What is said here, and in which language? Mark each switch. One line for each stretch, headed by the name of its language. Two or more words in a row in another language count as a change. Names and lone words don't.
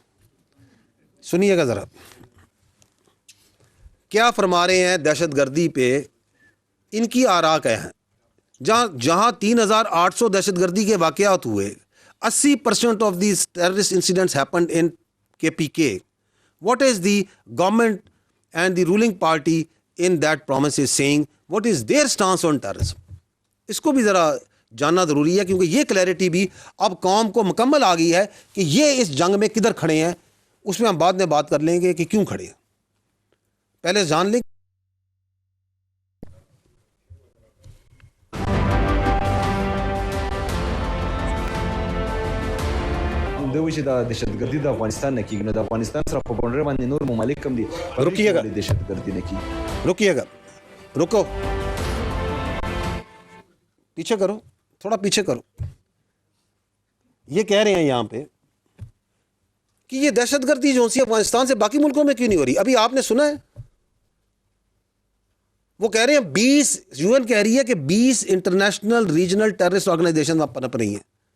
Urdu: سنیے گا ذرا کیا فرما رہے ہیں دہشت گردی پہ، ان کی آرا کیا ہے. جہاں 3800 دہشت گردی کے واقعات ہوئے,
English: 80% of these terrorist incidents happened in KPK. What is the government and the ruling party in that province is saying? What is their stance on terrorism?
Urdu: اس کو بھی ذرا جاننا ضروری ہے، کیونکہ یہ کلیرٹی بھی اب قوم کو مکمل آ گئی ہے کہ یہ اس جنگ میں کدھر کھڑے ہیں. اس میں ہم بعد میں بات کر لیں گے کہ کیوں کھڑے ہیں، پہلے جان لیں.
Pashto: دوی دا دهشتګردي د افغانستان نه کیږي، نو د افغانستان سره په باونډري باندې نور ممالک هم دي،
Urdu: रुकिएगा
Pashto: دهشتګردي نه کیږي।
Urdu: رکیے گا رکو، پیچھے کرو، تھوڑا پیچھے کرو. یہ کہہ رہے ہیں یہاں پہ کہ یہ دہشت گردی جو سی افغانستان سے باقی ملکوں میں کیوں نہیں ہو رہی. ابھی آپ نے سنا ہے وہ کہہ رہے ہیں 20 UN کہہ رہی ہے کہ
English: 20 international regional terrorist organization
Urdu: پنپ رہی ہیں.